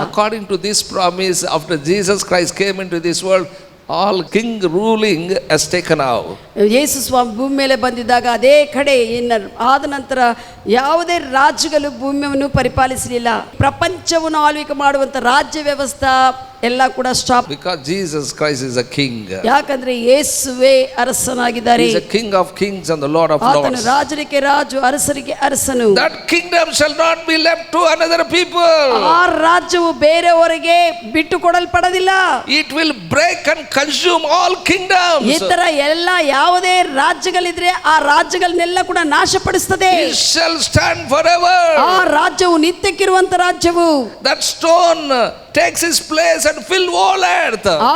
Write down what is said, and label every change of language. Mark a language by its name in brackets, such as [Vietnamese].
[English] According to this promise, after Jesus Christ came into this world, all king ruling has taken out. [Kannada] ಯೇಸು ಸ್ವಾಮಿ ಭೂಮಿ ಮೇಲೆ ಬಂದಿದ್ದಾಗ ಅದೇ ಕಡೆ ಆದ ನಂತರ ಯಾವುದೇ ರಾಜ್ಯಗಳು ಭೂಮಿಯನ್ನು ಪರಿಪಾಲಿಸಲಿಲ್ಲ. ಪ್ರಪಂಚವನ್ನು ಆಳ್ವಿಕೆ ಮಾಡುವಂತ ರಾಜ್ಯ ವ್ಯವಸ್ಥೆ ಎಲ್ಲ ಕೂಡ stop. [English] Because Jesus Christ is a king. [Kannada] ಯಾಕಂದ್ರೆ ಯೇಸುವೇ ಅರಸನಾಗಿದ್ದಾರೆ. [English] He is a king of kings and the Lord of [Kannada] ಆತನು [English] lords. [Kannada] ರಾಜರಿಗೆ ರಾಜು, ಅರಸರಿಗೆ ಅರಸನು. [English] That kingdom shall not be left to another people. [Kannada] ಆ ರಾಜ್ಯವು ಬೇರೆಯವರಿಗೆ ಬಿಟ್ಟು ಕೊಡಲ್ಪಡೋದಿಲ್ಲ. [English] It will break and consume all kingdoms. [Kannada] ಈ ತರ ಎಲ್ಲ ಯಾವುದೇ ರಾಜ್ಯಗಳಿದ್ರೆ ಆ ರಾಜ್ಯಗಳನ್ನೆಲ್ಲ ಕೂಡ ನಾಶಪಡಿಸುತ್ತದೆ. [English] It shall stand forever. [Kannada] ಆ ರಾಜ್ಯವು ನಿತ್ಯಕ್ಕಿರುವಂತ ರಾಜ್ಯವು. [English] That stone takes his place and fill all earth.